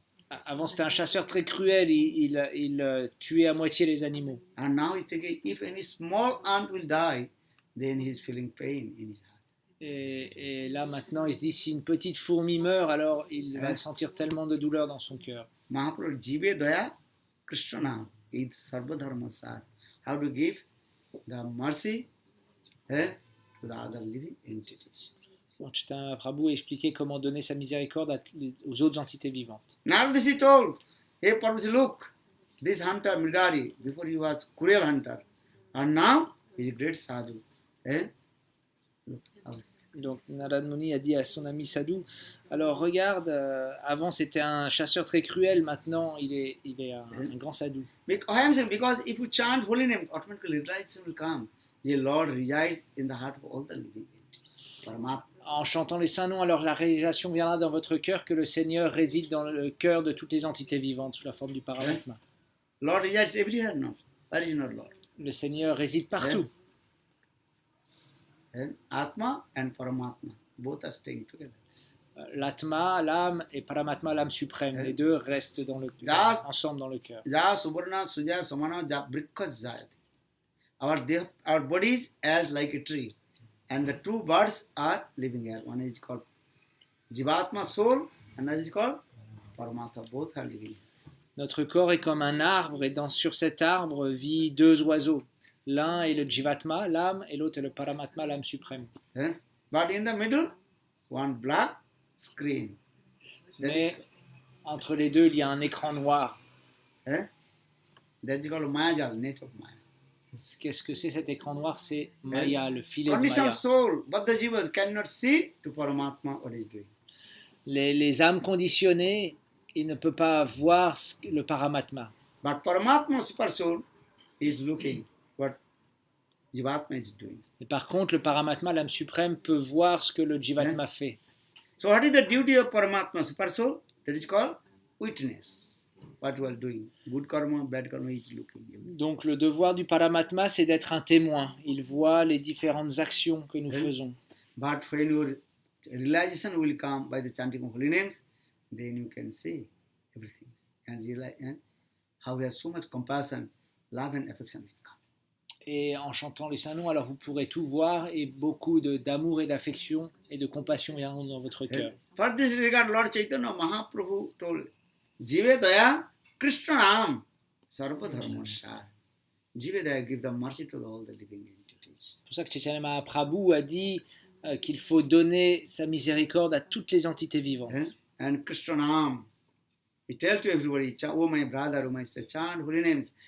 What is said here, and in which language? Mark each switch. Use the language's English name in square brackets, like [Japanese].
[French] un chasseur très cruel, il tuait à moitié les animaux. [English] And now he's thinking, if any small ant will die, then he's feeling pain in his heart. [French] Et là maintenant il se dit si une petite fourmi meurt, alors il va sentir tellement de douleur dans son cœur. [English] Mahaprabhu Jive Daya Krishna is Sarvadharma Sar. How to give the mercy to the other living entities. [French] Donc Chaitanya Mahaprabhu a expliqué comment donner sa miséricorde aux autres entités vivantes. [English] Now this he told, hey Parvati, look, this hunter Mridari, before he was cruel hunter, and now he is a great sadhu. Look, [French] Donc Narad Muni a dit à son ami Sadhu, alors regarde, avant c'était un chasseur très cruel, maintenant il est un grand sadhu. [English] Because if you chant holy name, automatically realization will come. The Lord resides in the heart of all the living entities. Paramatma. [French] En chantant les saints noms, alors la réalisation viendra dans votre cœur que le Seigneur réside dans le cœur de toutes les entités vivantes sous la forme du Paramatma. [English] Lord resides everywhere, no? Where is not Lord? [French] Le Seigneur réside partout. [English] And Atma and Paramatma, both are staying together. [French] L'Atma, l'âme, et Paramatma, l'âme suprême, les deux restent ensemble dans le cœur. [Sanskrit] Ja Subarna Suja Samana Ja Brikkas Jayate. [English] Our bodies as like a tree, and the two birds are living here. One is called Jivatma soul, another is called Paramatma. Both are living here. [French] Notre corps est comme un arbre, et sur cet arbre vit deux oiseaux. L'un est le Jivatma, l'âme, et l'autre est le Paramatma, l'âme suprême. [English] But in the middle, one black screen. [French] Mais entre les deux, il y a un écran noir. [English] That is called Mayajal, net of Maya. [French] Qu'est-ce que c'est cet écran noir? C'est Maya, le filet de [English] Conditional [French] Maya. [English] soul, but the jivas cannot see to Paramatma what is doing. [French] Les âmes conditionnées, ils ne peuvent pas voir le Paramatma. [English] But Paramatma, super soul, is looking what Jivatma is doing. [French] Et par contre, le Paramatma, l'âme suprême, peut voir ce que le Jivatma fait. [English] So what is the duty of Paramatma, super soul? That is called witness. What you are doing, good karma, bad karma, he is looking. [French] Donc le devoir du Paramatma, c'est d'être un témoin. Il voit les différentes actions que nous faisons. [English] But when your realization will come by the chanting of holy names, then you can see everything and realize how we have so much compassion, love and affection will come. [French] Et en chantant les saints noms, alors vous pourrez tout voir et beaucoup d'amour et d'affection et de compassion viendront dans votre cœur. [English] For this regard, Lord Chaitanya Mahaprabhu told, Jive Daya Krishna Ram Sarva Dharma Sar. Jive Daya, give the mercy to all the living entities. [French] C'est pour ça que Chaitanya Mahaprabhu a dit qu'il faut donner sa miséricorde à toutes les entités vivantes. [English] And Krishna Ram, he tell to everybody, oh my brother, oh my sister, chant holy names.